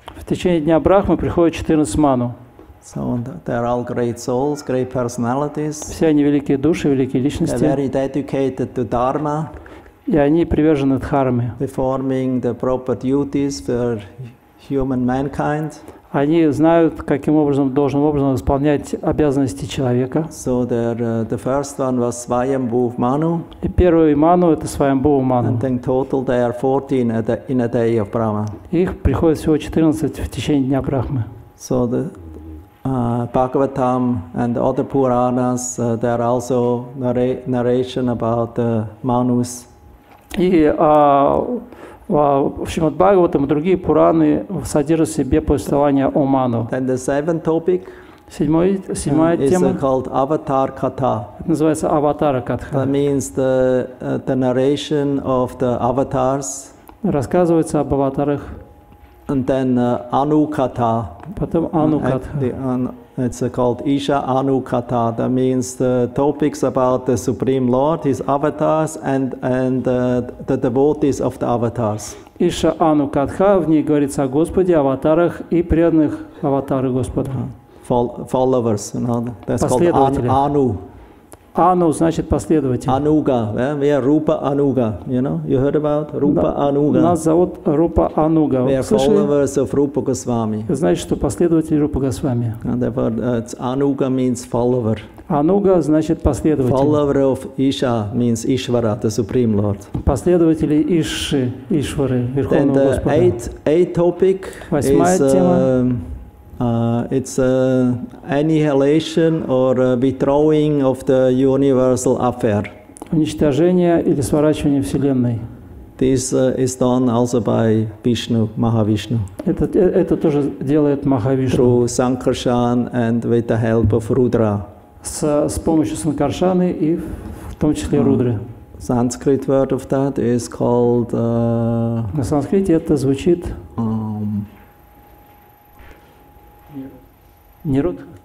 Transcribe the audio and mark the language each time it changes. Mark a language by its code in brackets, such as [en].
[ru] В течение дня Брахмы приходит 14 ману. [en] So they're all great souls, great personalities. [ru] Все они великие души, великие личности. [en] They're very dedicated to Dharma. [ru] И они привержены дхарме. [en] Performing the proper duties for human mankind. [ru] Они знают, каким образом, должным образом исполнять обязанности человека. [en] So the first one was Swayambhu Manu. [ru] И первый ману – это Сваямбху ману. [en] And in total they are 14 in a day of Brahma. [ru] Их приходит всего 14 в течение дня Брахмы. [en] So the Bhagavatam and other Puranas, there are also narration about the Manus. [ru] И в Шримад Бхагаватам и другие Пураны содержат в себе повествование о Ману. [en] Then the seventh topic [ru] Седьмая тема [en] is called Avatar Katha. [ru] называется Аватара Катха. [en] That means the narration of the avatars. [ru] Рассказывается об аватарах. [en] And then Anu Katha. [ru] Потом Ану Катха. [en] It's called Isha Anu Katha. That means the topics about the Supreme Lord, His avatars, and the devotees of the avatars. [ru] Иша Ану Катха, в ней говорится о Господе, аватарах и преданных аватары Господа. [en] Followers, you know, that's called Anu. [ru] Ану значит последователь. [en] Anuga, we are Rupa Anuga, you know, you heard about Rupa Anuga. [ru] Нас зовут Рупа Ануга. [en] We are followers of Rupa Goswami. [ru] Значит, что последователь Рупа Госвами. [en] And therefore, Anuga means follower. [ru] Ануга значит последователь. [en] Follower of Isha means Ishvara, the Supreme Lord. [ru] Последователи Ишши, Ишвары, [en] Then [ru] Верховного [en] the [ru] Господа. [en] eighth topic [ru] Восьмая [en] is [ru] тема. [en] it's annihilation or withdrawing of the universal affair. [ru] Уничтожение или сворачивание Вселенной. [en] This is done also by Vishnu, Mahavishnu, [ru] Это тоже делает Махавишну. [en] through Sankarshan and with the help of Rudra. [ru] С помощью Санкаршаны и в том числе Рудры. [en] Sanskrit word of that is called [ru] На санскрите это звучит Нирод?